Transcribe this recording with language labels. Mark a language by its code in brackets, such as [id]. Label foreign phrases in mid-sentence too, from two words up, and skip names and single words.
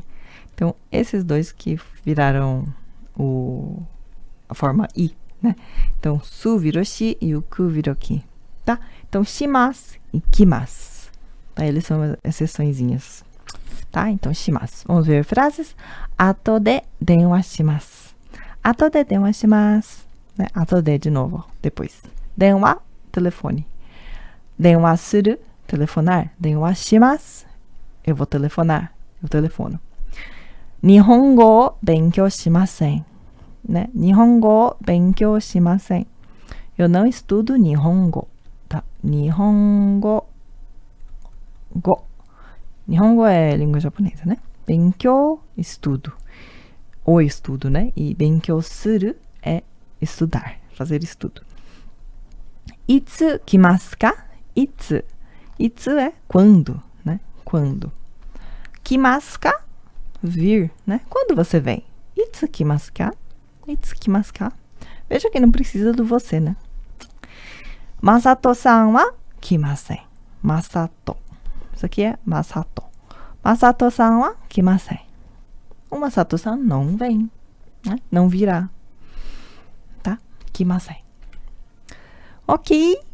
[pt] Então, esses dois que viraram a forma i, né? Então, su virou shi e o ku virou ki, tá? Então, shimasu e kimasu. Tá? Eles são exceçõezinhas, tá? Então, shimasu. Vamos ver frases. [ja] Ato de denwa shimasu. Ato de denwa shimasu. [pt] Né? [ja] Ato de [pt] novo, depois. Denwa, telefone. [ja] Denwa suru, [pt] telefonar. [ja] Denwa shimasu. [pt] Eu vou telefonar. Eu telefono. [ja] Nihongo o benkyou shimasen. [pt] Né? [ja] Nihongo o benkyou shimasen. [pt] Eu não estudo Nihongo. Tá? Nihongo é língua japonesa, né? Benkyou, estudo. O estudo, né? E [ja] benkyou suru [pt] é estudar, fazer estudo. [ja] Itsu kimasu ka? [pt] Itsu. Itsu é quando, né? Quando. [ja] Kimasu ka? [pt] Vir, né? Quando você vem? [ja] Itsu kimasu ka? Itsu kimasu ka? [pt] Veja que não precisa do você, né? [ja] Masato-san wa kimasen. [pt] Masato. Isso aqui é Masato. [ja] Masato-san wa kimasen. [pt] O Masato-san não vem, né? Não virá. Tá? Kimasen. Ok.